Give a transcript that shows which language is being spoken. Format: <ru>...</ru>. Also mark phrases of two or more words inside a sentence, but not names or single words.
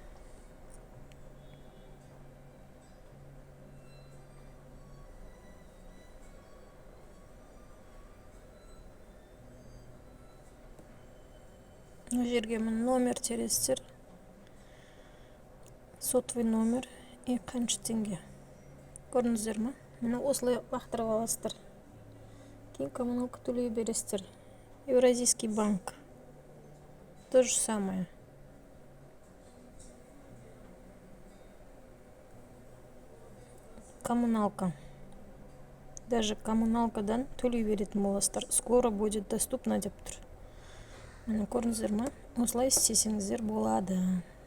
<kk>Мына жерге мына номер тересіздер.</kk> <ru>Сотовый номер и</ru> <kk>қанша теңге. Көрдіңіздер ма? Мына осылай лақтырып аласыздар. Кейін коммуналка төлей бересіздер. Евразийский банк.</kk> <ru>То же самое.</ru> <kk>Коммуналка. Даже коммуналкадан төлей беретін боласыздар.</kk> <ru>Скоро будет доступно</ru> <kk>деп тұр. Мына көрдіңіздер ма? Осылай істесеңіздер болады.</kk>